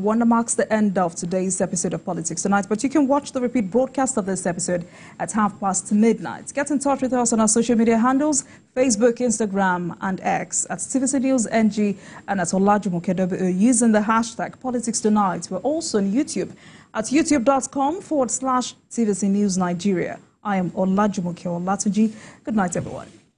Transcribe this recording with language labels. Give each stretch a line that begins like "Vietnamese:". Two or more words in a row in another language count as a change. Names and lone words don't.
English: That marks the end of today's episode of Politics Tonight. But you can watch the repeat broadcast of this episode at midnight. Get in touch with us on our social media handles, Facebook, Instagram, and X at TVC News NG and at Olajumoke using the hashtag Politics Tonight. We're also on YouTube at youtube.com/TVC News Nigeria. I am Olajumoke Olatunji. Good night, everyone.